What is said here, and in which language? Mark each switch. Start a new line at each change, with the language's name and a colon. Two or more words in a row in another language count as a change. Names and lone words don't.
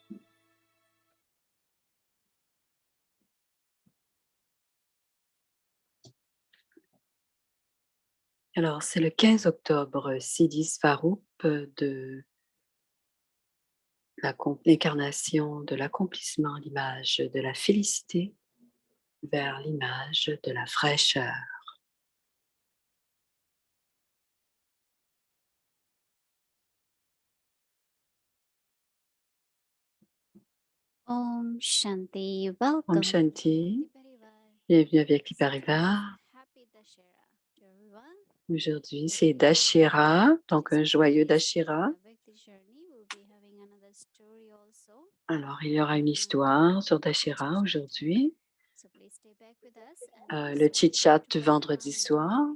French: Alors, c'est le 15 octobre, Siddhi Swarup de l'incarnation de l'accomplissement, l'image de la félicité vers l'image de la fraîcheur.
Sanskrit: ॐ शान्ति, ॐ
English: welcome.
Sanskrit: शान्ति,
French: bienvenue avec Parivar. Aujourd'hui, c'est Dashira, donc un joyeux Dashira. Alors, il y aura une histoire sur Dashira aujourd'hui. Le chit-chat du vendredi soir.